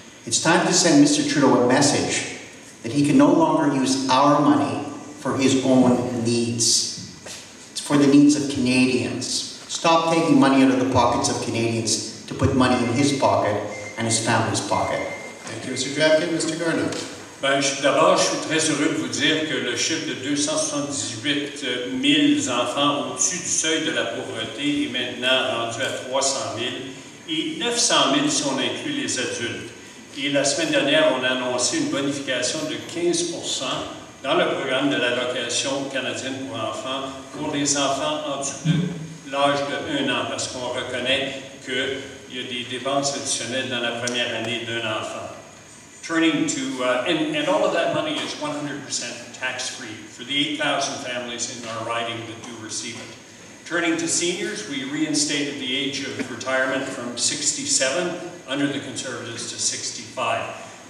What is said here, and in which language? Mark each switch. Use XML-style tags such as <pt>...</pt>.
<en>It's time to send Mr. Trudeau a message that he can no longer use our money for his own needs. It's for the needs of Canadians. Stop taking money out of the pockets of Canadians to put money in his pocket and his family's pocket. Thank you, Mr. Drabkin. Mr. Garneau.</en> <fr>D'abord, je suis très heureux de vous dire que le chiffre de 278 000 enfants au-dessus du seuil de la pauvreté est maintenant rendu à 300 000 et 900 000 si on inclut les adultes. Et la semaine dernière, on a annoncé une bonification de 15% dans le programme de l'allocation canadienne pour enfants pour les enfants en dessous de l'âge de 1 an, parce qu'on reconnaît qu'il y a des dépenses additionnelles dans la première année d'un enfant.</fr> <en>Turning to, and all of that money is 100% tax-free for the 8,000 families in our riding that do receive it. Turning to seniors, we reinstated the age of retirement from 67 under the Conservatives to 65.</en>